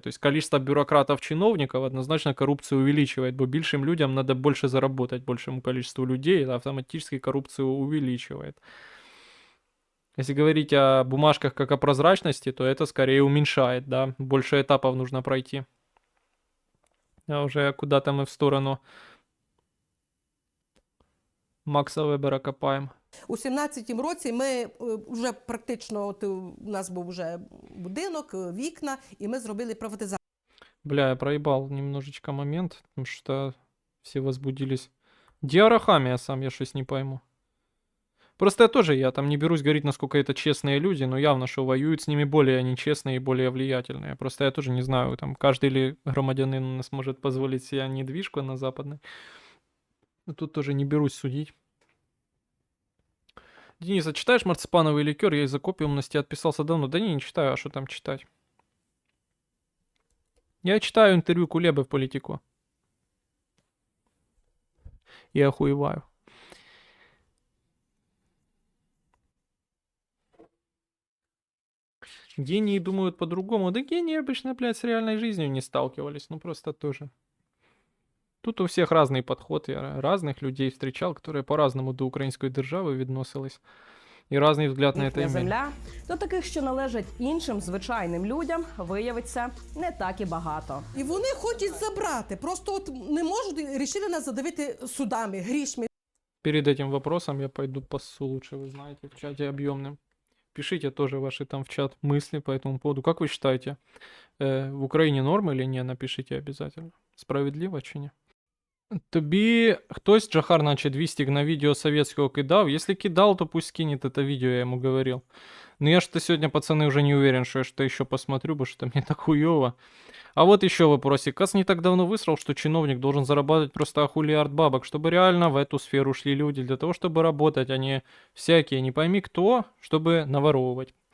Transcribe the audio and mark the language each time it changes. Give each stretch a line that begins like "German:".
Russian: То есть количество бюрократов-чиновников однозначно коррупцию увеличивает, бо большим людям надо больше заработать, большему количеству людей, это автоматически коррупцию увеличивает. Если говорить о бумажках как о прозрачности, то это скорее уменьшает, да, больше этапов нужно пройти. А уже куда-то мы в сторону Макса Вебера копаємо.
Ukrainian: У 17-му році ми вже практично, от у нас був вже будинок, вікна, і ми зробили приватизацію.
Russian: Бля, я проебал немножечко момент, потому что все возбудились. Диарахамия сам, я щось не пойму. Просто я там не берусь говорить, насколько это честные люди, но явно, что воюют с ними более нечестные и более влиятельные. Просто я тоже не знаю, там каждый ли громадянин у нас может позволить себе недвижку на западной. Тут тоже не берусь судить. Денис, а читаешь марципановый ликер? Я из-за копиумности отписался давно. Да не читаю, а что там читать? Я читаю интервью Кулебы в Политику. И охуеваю. Гении думают по-другому. Да гении обычно, блядь, с реальной жизнью не сталкивались. Ну просто тоже. Тут у всех разный подход. Я разных людей встречал, которые по-разному
Ukrainian: до української держави відносились. І різний взгляд на це Їхня ім'я. земля до таких, що належать іншим звичайним людям, виявиться не так і багато. І вони хочуть забрати, просто от не можуть, рішили нас задавити судами, грішми.
Russian: Перед этим вопросом я пойду поссу лучше, вы знаете, в чате объемным. Пишите тоже ваши там в чат мысли по этому поводу. Как вы считаете, в Украине норм или не? Напишите обязательно. Справедливо
Ukrainian: чи ні? Тобі хтось, Джахар, наче 200 на відео советського кидав.
Russian: Если кидал, то пусть скинет это видео, я ему говорил. Но я что-то сегодня, пацаны, уже не уверен, что я что-то еще посмотрю, потому что мне так хуёво. А вот еще вопросик. Кас не так давно высрал, что чиновник должен зарабатывать просто ахулиард бабок, чтобы реально в эту сферу шли люди для того, чтобы работать, а не всякие, не пойми кто, чтобы наворовывать.